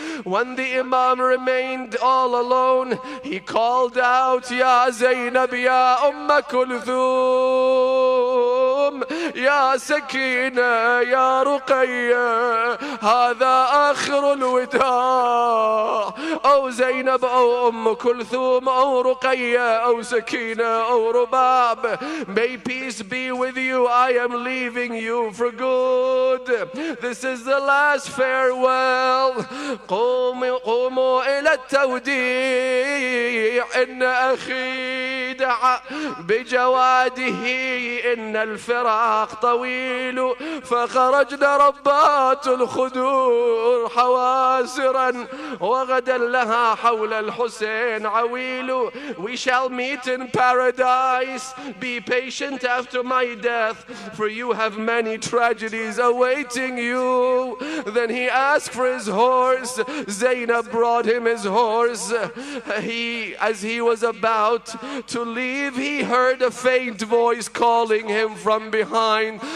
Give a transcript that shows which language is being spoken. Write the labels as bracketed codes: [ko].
[en] When the Imam remained all alone, he called out, "Ya Zainab, ya Kulthum, ya Sakina, ya Ruqayya, [ar] هذا آخر الوداع." [en] Oh Zainab, oh Kulthum, oh Ruqayya, oh Sakina, oh Rubab, may peace be with you. I am leaving you for good. This is the last farewell. [ar] قوموا إلى التوديع إن أخي دعا بجواده إن الفراق طويل. فخرجنا ربات الخدور حواسرا وغدا لها حول الحسين عويل. [en] We shall meet in paradise. Be patient after my death, for you have many tragedies awaiting you. Then he asked for his horse. Zainab brought him his horse. As he was about to leave, he heard a faint voice calling him from behind.